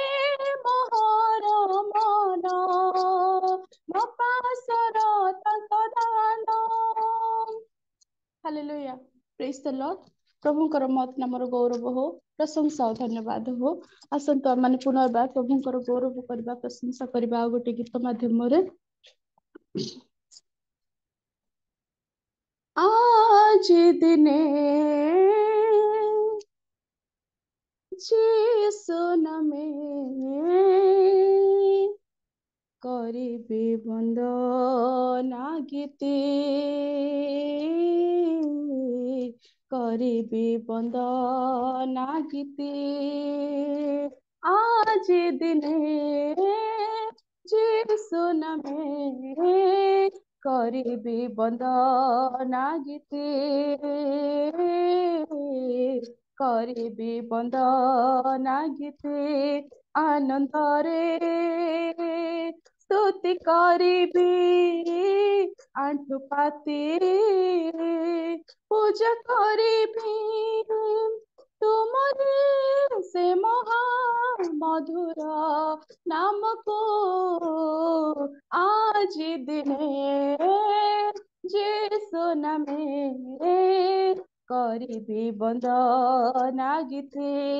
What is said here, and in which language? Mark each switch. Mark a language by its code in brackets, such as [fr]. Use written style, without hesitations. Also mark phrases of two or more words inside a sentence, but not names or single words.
[or] ମୋହର ମନ ନ ପାସର ତାଙ୍କ ଦାନ ହାଲେଲୁୟା [en] praise the lord [or] ପ୍ରଭୁଙ୍କର ମହତ୍ ନାମର ଗୌରବ ହଉ ପ୍ରଶଂସା ଓ ଧନ୍ୟବାଦ ହଉ ଆସନ୍ତୁ ଆମମାନେ ପୁନର୍ବାର ପ୍ରଭୁଙ୍କର ଗୌରବ କରିବା ପ୍ରଶଂସା କରିବା ଆଉ ଗୋଟେ ଗୀତ ମାଧ୍ୟମରେ ଆଜି ଦିନେ ଯୀଶୁ ନାମେ କରିବି ବନ୍ଦନା ଗୀତେ କରିବି ବନ୍ଦନା ଗୀତେ ଆଜି ଦିନେ ଯୀଶୁ ନାମେ କରିବି ବନ୍ଦନା ଗୀତେ କରିବି ବନ୍ଦନା ଗୀତେ ଆନନ୍ଦରେ स्तुति କରିବି ଆଣ୍ଠୁ ପାତି ପୂଜା କରିବି ତୁମରେ ସେ ମହା ମଧୁର ନାମ କୁ ଆଜି ଦିନେ ଯୀଶୁ ନାମେ କରିବି ବନ୍ଦନା ଗୀତେ